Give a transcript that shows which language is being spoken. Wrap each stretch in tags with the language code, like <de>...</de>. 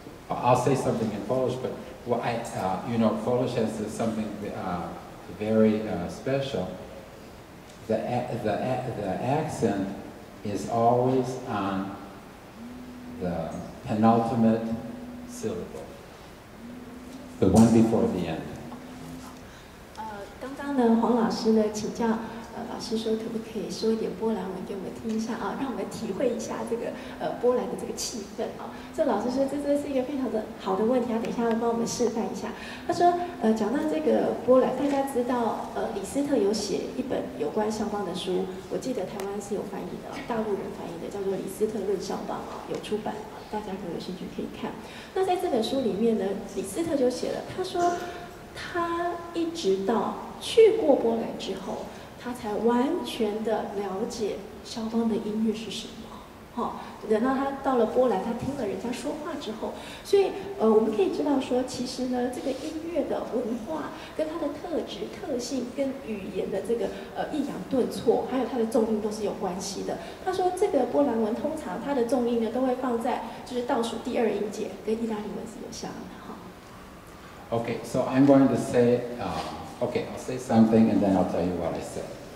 <en>I'll say something in Polish, but well, you know, Polish has something very special. The accent is always on the penultimate syllable, the one before the end.</en> <zh>刚刚呢，黄老师呢请教老师说，可不可以说一点波兰文给我们听一下啊，让我们体会一下这个波兰的这个气氛啊。这老师说这是一个非常的好的问题，他等一下会帮我们示范一下。他说讲到这个波兰，大家知道李斯特有写一本有关肖邦的书，我记得台湾是有翻译的，大陆人翻译的，叫做《李斯特论肖邦》啊，有出版啊，大家如果有兴趣可以看。那在这本书里面呢，李斯特就写了，他说他一直到去过波兰之后，他才完全的了解肖邦的音乐是什么。等到他到了波兰，他听了人家说话之后，所以我们可以知道说，其实呢，这个音乐的文化跟它的特质、特性跟语言的这个抑扬顿挫，还有它的重音都是有关系的。他说，这个波兰文通常它的重音呢都会放在就是倒数第二音节，跟意大利文是有像的哈。</zh> <en>Okay, so I'm going to say, okay, I'll say something and then I'll tell you what I said.</en>